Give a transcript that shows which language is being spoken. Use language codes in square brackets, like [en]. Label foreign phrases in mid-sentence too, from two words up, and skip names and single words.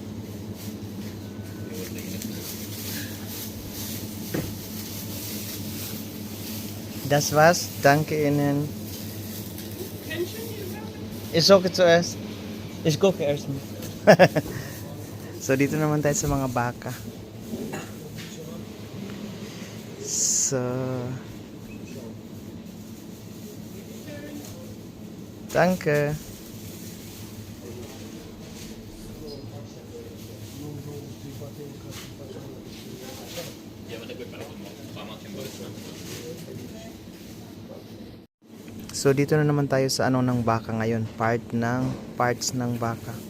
[de] Das war's. Danke Ihnen. Ich suche zuerst. Ich gucke erst mal. So, [tl] dito naman tayo sa mga baka. [de] So, danke. [tl] So dito na naman tayo sa ano ng baka ngayon, parts ng baka.